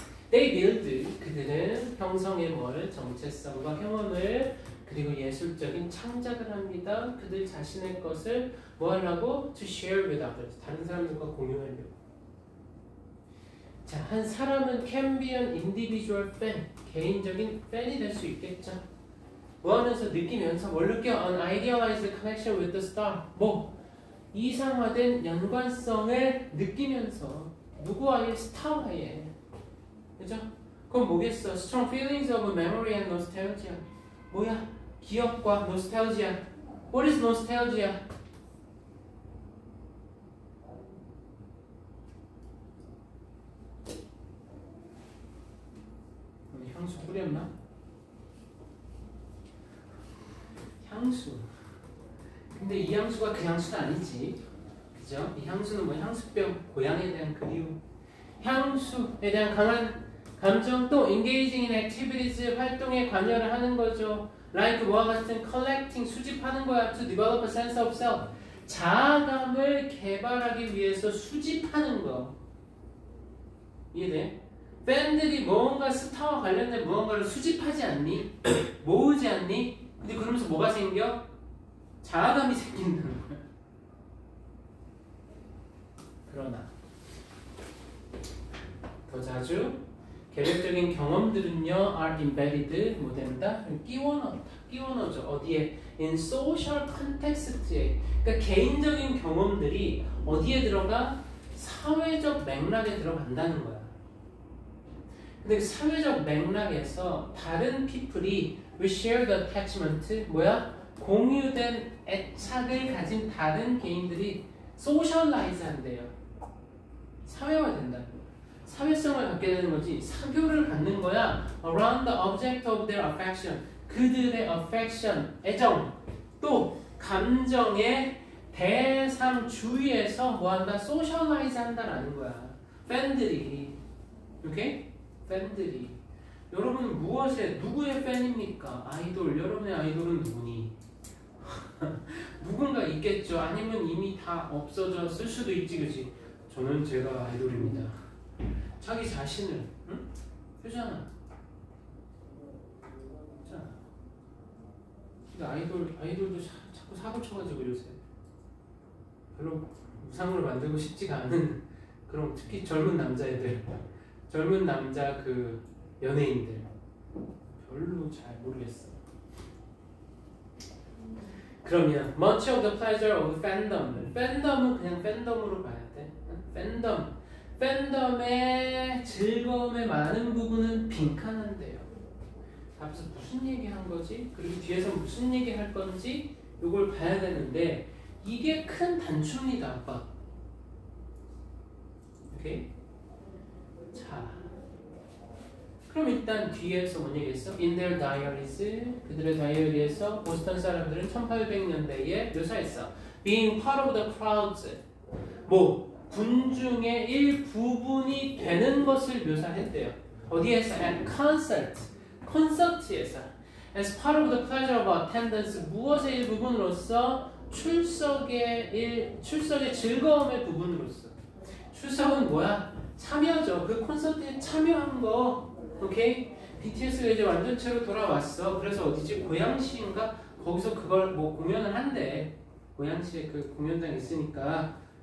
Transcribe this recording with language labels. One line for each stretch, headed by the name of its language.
English: They build
Korean: 그들은 형성의 뭘 정체성과 경험을 그리고 예술적인 창작을 합니다. 그들 자신의 것을 뭐 하려고?
English: To share with others.
Korean: 다른 사람들과 공유하려고. 자, 한 사람은
English: can be an individual fan.
Korean: 개인적인 팬이 될 수 있겠죠. 뭐 하면서 느끼면서 뭘 느껴?
English: An idealized connection with the star.
Korean: 뭐? 이상화된 연관성을 느끼면서 누구와의? 스타와의. 그죠? 그럼 뭐겠어?
English: Strong feelings of memory and nostalgia.
Korean: 뭐야? 기억과 nostalgia.
English: What is nostalgia?
Korean: 향수 뿌렸나? 향수. 근데 이 향수가 그 향수는 아니지. 그죠? 이 향수는 뭐 향수병, 고향에 대한 그리움. 향수에 대한 강한 감정 또
English: engaging in activities
Korean: 활동에 관여를 하는 거죠.
English: like
Korean: 뭐와 같은
English: collecting
Korean: 수집하는 거야.
English: to develop a sense of self
Korean: 자아감을 개발하기 위해서 수집하는 거. 이해돼? 팬들이 뭔가 스타와 관련된 무언가를 수집하지 않니? 모으지 않니? 근데 그러면서 뭐가 생겨? 자아감이 생긴다는 거야. 그러나 더 자주 계획적인 경험들은요
English: are embedded
Korean: 뭐 된다? 끼워넣죠. 어디에?
English: in social context
Korean: 에. 그러니까 개인적인 경험들이 어디에 들어가? 사회적 맥락에 들어간다는 거야. 근데 그 사회적 맥락에서 다른
English: people
Korean: 이
English: we share the attachment
Korean: 뭐야? 공유된 애착을 가진 다른 개인들이 socialize 한대요. 사회화된다는 거야. 사회성을 갖게 되는 거지. 사교를 갖는 거야.
English: around the object of their affection.
Korean: 그들의 affection, 애정, 또 감정의 대상 주위에서 뭐한다? socialize 한다라는 거야. 팬들이. 오케이? 팬들이. 여러분 무엇에 누구의 팬입니까? 아이돌. 여러분의 아이돌은 누구니? 누군가 있겠죠. 아니면 이미 다 없어졌을 수도 있지, 그치? 저는 제가 아이돌입니다. 자기 자신을, 응? 그잖아. 그잖아. 근데 아이돌도 자꾸 사고 쳐가지고 요새 별로 우상으로 만들고 싶지가 않은 그런 특히 젊은 남자애들, 젊은 남자 그 연예인들 별로 잘 모르겠어.
English: 그러면 much of the pleasure of fandom.
Korean: 팬덤은 그냥 팬덤으로 봐야 돼. 팬덤의 즐거움의 많은 부분은 빈칸한데요. 앞에서 무슨 얘기한 거지? 그리고 뒤에서 무슨 얘기할 건지 이걸 봐야 되는데 이게 큰 단추입니다, 아빠. 오케이? 자, 그럼 일단 뒤에서 뭔 얘기했어?
English: In their diaries,
Korean: 그들의 다이어리에서 보스턴 사람들은 1800년대에 묘사했어.
English: Being part of the crowds,
Korean: 뭐 군중의 일부분이 되는 것을 묘사했대요. 어디에서?
English: At concert,
Korean: 콘서트에서.
English: As part of the pleasure of attendance,
Korean: 무엇의 일부분으로서? 출석의 즐거움의 부분으로서. 출석은 뭐야? 참여죠. 그 콘서트에 참여한 거. 오케이? BTS가 이제 완전체로 돌아왔어. 그래서 어디지? 고양시인가? 거기서 그걸 뭐 공연을 한대. 고양시에 그 공연장 있으니까.